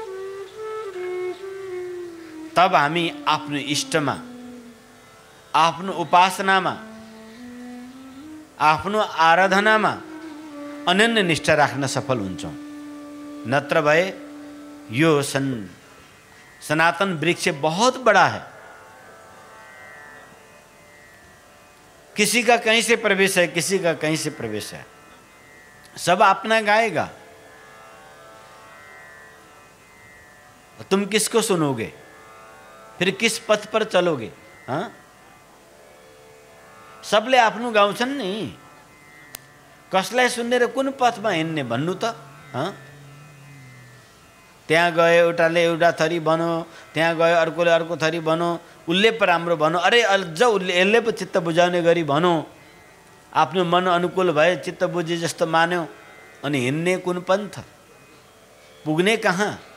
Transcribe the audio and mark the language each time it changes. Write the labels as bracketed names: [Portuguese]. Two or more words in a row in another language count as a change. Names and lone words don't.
[Nepali] तब हामी आफ्नो इष्टमा, आफ्नो उपासनामा, आफ्नो आराधनामा अनन्य निष्ठा राख्न सफल हुन्छौँ। नत्र भए यो [Hindi] सनातन वृक्ष बहुत बड़ा है, किसी का कहीं से प्रवेश है, किसी का कहीं से प्रवेश है, सब अपना गाएगा, तुम किसको सुनोगे, फिर किस पथ पर चलोगे? हाँ, [Nepali] सबले आफ्नो गाउँछन् नि, कसलाई सुन्ने र कुन पथमा हिँड्ने भन्नु त? हाँ, त्यहाँ गयो एउटाले एउटा थरी बनो, त्यहाँ गयो अर्कोले अर्को थरी बनो, उसले पो राम्रो भनो, अरे अझ उसले यसले पो चित्त बुझाउने गरी भनो, आफ्नो मन अनुकूल भए चित्त बुझे जस्तो मान्यो, अनि हिँड्ने कुन पन्थ, पुग्ने कहाँ?